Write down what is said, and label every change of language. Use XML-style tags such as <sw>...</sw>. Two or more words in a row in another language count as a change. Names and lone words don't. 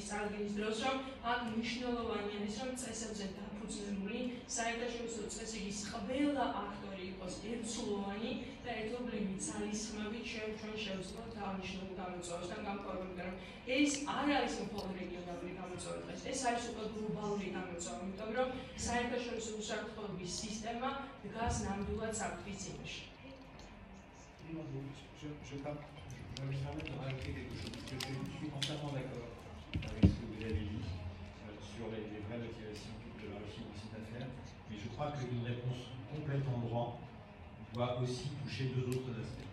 <ka>წარდგენის დროს, რომ აქ მნიშვნელოვანი არის, რომ წესებზე დაფუძნებული საერთაშორისო წესრიგის ყველა აქტორი იყოს ერთსულოვანი და ერთობლივი ძალისხმევით ჩვენ შევძლოთ აღნიშნულ გამოწვევასთან გამყარებით, რომ ეს არ არის მხოლოდ რეგიონალური გამოწვევა, ეს არის უკვე გლობალური გამოწვევა, იმიტომ რომ საერთაშორისო უსაფრთხოების სისტემა დგას ნამდვილად საფრთხის წინაშე.</ka> <fr>Je suis entièrement d'accord avec ce que vous avez dit sur les vraies motivations de la Russie dans cette affaire, mais je crois qu'une réponse complète en droit doit aussi toucher deux autres aspects.</fr>